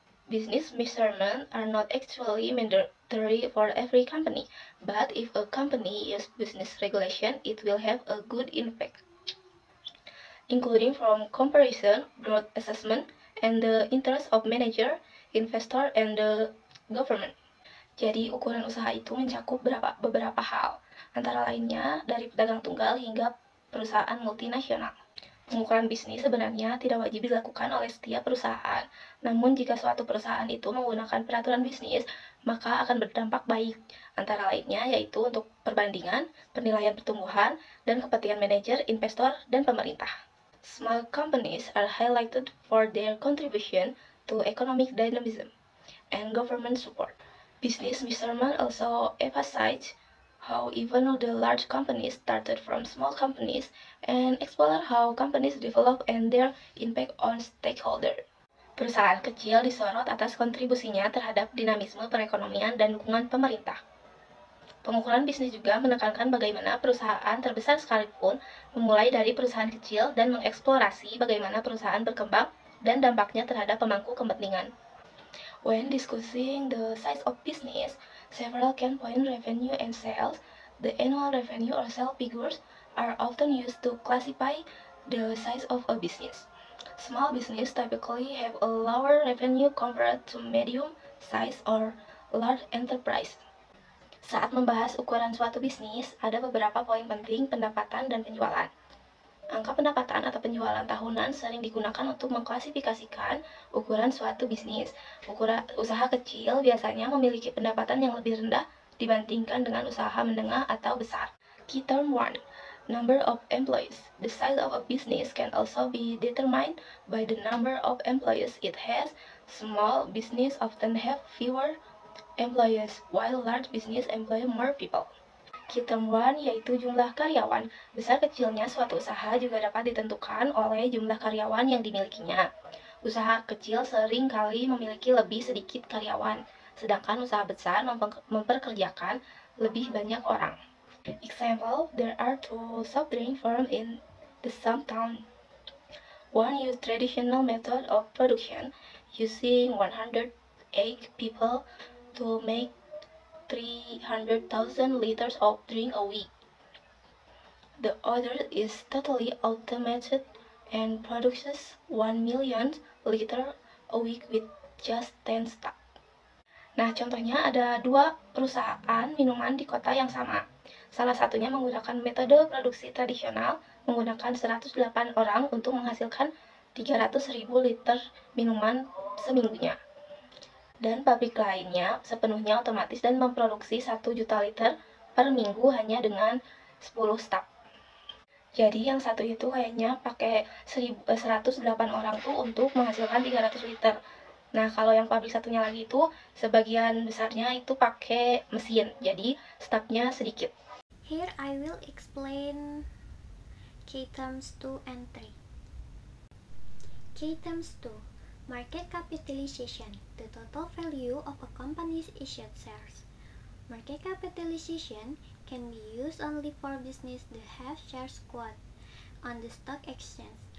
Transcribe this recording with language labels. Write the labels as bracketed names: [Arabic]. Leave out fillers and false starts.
[English] Business measurements are not actually mandatory for every company, but if a company uses business regulation, it will have a good impact, including from comparison, growth assessment, and the interest of manager, investor, and the government. [Indonesian] Jadi ukuran usaha itu mencakup beberapa hal, antara lainnya dari pedagang tunggal hingga perusahaan multinasional. Pengukuran bisnis sebenarnya tidak wajib dilakukan oleh setiap perusahaan, namun jika suatu perusahaan itu menggunakan peraturan bisnis, maka akan berdampak baik, antara lainnya yaitu untuk perbandingan, penilaian pertumbuhan, dan kepentingan manajer, investor, dan pemerintah. [English] Small companies are highlighted for their contribution to economic dynamism and government support. Business measurement also emphasize how even the large companies started from small companies and explore how companies develop and their impact on stakeholders. [Indonesian] Perusahaan kecil disorot atas kontribusinya terhadap dinamisme perekonomian dan dukungan pemerintah. Pengukuran bisnis juga menekankan bagaimana perusahaan terbesar sekalipun memulai dari perusahaan kecil dan mengeksplorasi bagaimana perusahaan berkembang dan dampaknya terhadap pemangku kepentingan. [English] When discussing the size of business, several can point revenue and sales. The annual revenue or sales figures are often used to classify the size of a business. Small business typically have a lower revenue compared to medium size or large enterprise. [Indonesian] Saat membahas ukuran suatu bisnis, ada beberapa poin penting pendapatan dan penjualan. Angka pendapatan atau penjualan tahunan sering digunakan untuk mengklasifikasikan ukuran suatu bisnis. Usaha kecil biasanya memiliki pendapatan yang lebih rendah dibandingkan dengan usaha menengah atau besar. [English] Key term 1. Number of employees. The size of a business can also be determined by the number of employees it has. Small business often have fewer employees, while large business employ more people. [Indonesian] Key term 1 yaitu jumlah karyawan. Besar kecilnya suatu usaha juga dapat ditentukan oleh jumlah karyawan yang dimilikinya. Usaha kecil sering kali memiliki lebih sedikit karyawan, sedangkan usaha besar memperkerjakan lebih banyak orang. [English] Example, there are two soft drink firms in the same town. One use traditional method of production, using 108 people to make 300,000 liters of drink a week. The other is totally automated and produces 1 million liter a week with just 10 staff. [Indonesian] Nah, contohnya ada dua perusahaan minuman di kota yang sama. Salah satunya menggunakan metode produksi tradisional, menggunakan 108 orang untuk menghasilkan 300.000 liter minuman seminggunya. Dan pabrik lainnya sepenuhnya otomatis dan memproduksi 1 juta liter per minggu hanya dengan 10 staf. Jadi yang satu itu kayaknya pakai 108 orang tuh untuk menghasilkan 300 liter. Nah, kalau yang pabrik satunya lagi itu sebagian besarnya itu pakai mesin. Jadi stafnya sedikit. [English] Here I will explain key terms 2 and 3. Key terms 2. Market capitalization, the total value of a company's issued shares. Market capitalization can be used only for business that have shares quoted on the stock exchange.